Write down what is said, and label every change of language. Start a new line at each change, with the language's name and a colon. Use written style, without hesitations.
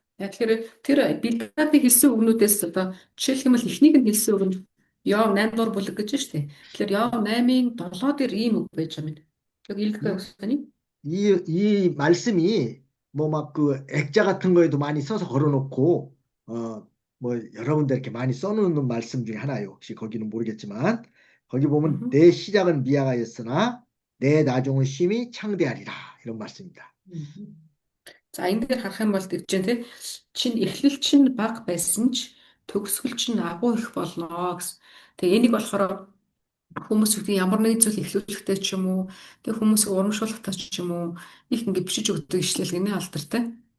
Mongolian: Тэгэхээр тэр Билдадын хэлсэн үгнүүдээс одоо жишээлх юм бол эхнийх нь хэлсэн үг нь Йов 8 дугаар бүлэг гэж байна шүү дээ. Тэгэхээр Йов 8-ын 7 дээр ийм үг байж байгаа юм.
Korean: 여기 읽을까요, 목사님? 이 말씀이 뭐 막 그 액자 같은 거에도 많이 써서 걸어놓고 뭐 여러분들 이렇게 많이 써놓는 말씀 중에 하나요. 혹시 거기는 모르겠지만 거기 보면 음흠. 내 시작은 미약하였으나 내 나중은 심히 창대하리라 이런 말씀입니다.
Mongolian: За энэ дээр харах юм бол тэгж जैन тий чин эхлэл чинь бага байсан ч төгсгөл чинь агуу их болно гэсэн. Тэгээ энийг болохоор хүмүүс үгүй ямар нэгэн зүйл эхлүүлэхтэй ч юм уу тэг хүмүүсийг урамшуулахтай ч юм уу их ингэ бичиж өгдөг ишлэл гинэ алдартай.